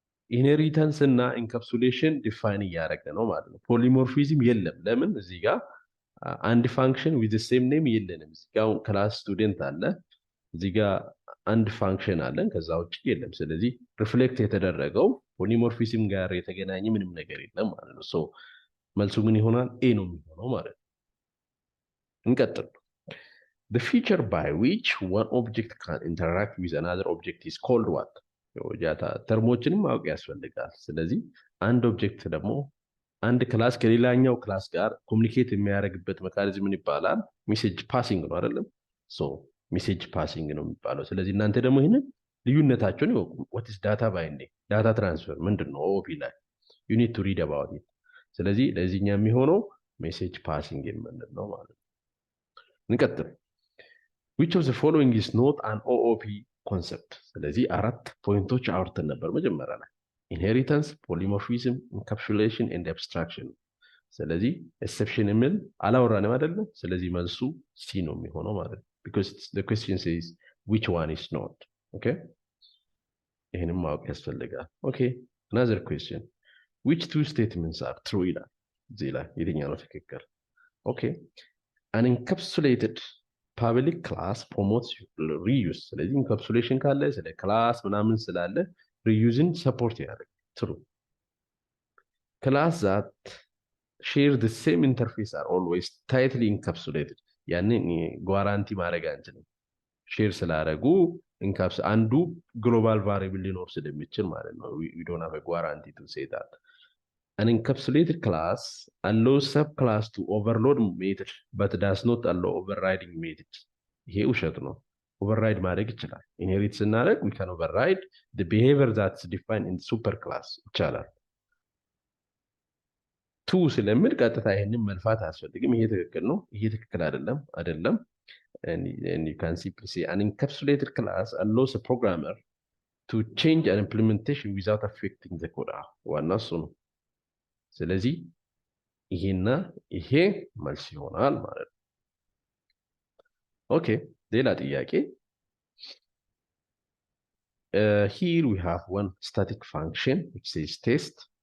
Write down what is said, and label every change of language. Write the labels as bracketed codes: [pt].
[am] ኢንሄሪታንስ እና ኢንካፕሱሌሽን ዲፋይን እያደረግን ነው ማለት ነው። ፖሊሞርፊዝም የለም። ለምን? እዚህ ጋር አንድ ፋንክሽን ዊዝ ዘ ሴም ኔም የለንም። እዚህ ጋር ክላስ ስቱደንት አለ፣ እዚህ ጋር አንድ ፋንክሽን አለን፣ ከዛ ውጭ የለም። ስለዚህ ሪፍሌክት የተደረገው ፖሊሞርፊዝም ጋር የተገናኘ ምንም ነገር የለም ማለት ነው። ሶ መልሱ ምን ይሆናል? ኤ ነው የሚሆነው ማለት ነው። እንቀጥል። [en] The feature by which one object can interact with another object is called what? [am] ጃታ ተርሞችንም ማወቅ ያስፈልጋል። ስለዚህ አንድ ኦብጀክት ደግሞ አንድ ክላስ ከሌላኛው ክላስ ጋር ኮሙኒኬት የሚያደርግበት ሜካኒዝም ምን ይባላል? ሜሴጅ ፓሲንግ ነው አይደለም? ሶ ሜሴጅ ፓሲንግ ነው የሚባለው። ስለዚህ እናንተ ደግሞ ይሄንን ልዩነታቸውን ይወቁ። [en] what is data binding? [am] ዳታ ትራንስፈር ምንድነው? ኦኦፒ ላይ [en] you need to read about it። [am] ስለዚህ ለዚህኛ የሚሆነው ሜሴጅ ፓሲንግ የምንለው ነው ማለት ነው። እንቀጥል። [en] which of the following is not an OOP concept? [am] ስለዚህ አራት ፖይንቶች አውርተን ነበር መጀመሪያ ላይ [en] inheritance, polymorphism, encapsulation and abstraction። [am] ስለዚህ exception የሚል አላወራንም አይደለ? ስለዚህ መልሱ ሲ ነው የሚሆነው ማለት ነው። [en] because the question says which one is not? okay [am] ይሄንም ማወቅ ያስፈልጋል። [en] okay another question, which two statements are true ይላል። [am] እዚህ ላይ የትኛው ነው ትክክል? [en] okay an encapsulated public class promotes reuse። ስለዚህ encapsulation [am] ካለ ስለ ክላስ ምናምን ስላለ [en] reusing support ያደርግ። true class that share the same interface are always tightly encapsulated። [am] ያንን ጓራንቲ ማድረግ አንችልም። ሼር ስላደረጉ ኢንካፕስ አንዱ ግሎባል ቫሪያብል ሊኖር ስለሚችል ማለት ነው። [en] we don't have a guarantee to say that. An encapsulated class allows subclass to overload method but does not allow overriding method። [am] ይሄ ውሸት ነው። [en] override ማድረግ ይችላል። inherit ስናደርግ we can override the behavior that's defined in superclass ይቻላል። [am] ቱ ስለምን ቀጥታ ይሄንን መልፋት አያስፈልግም። ይሄ ትክክል ነው፣ ይሄ ትክክል አይደለም። [en] and you can simply say an encapsulated class allows a programmer to change an implementation without affecting the code [am] ዋናው እሱ ነው ስለዚህ ይሄና ይሄ መልስ ይሆናል ማለት ነው ኦኬ ሌላ ጥያቄ [en] here we have one static function which says test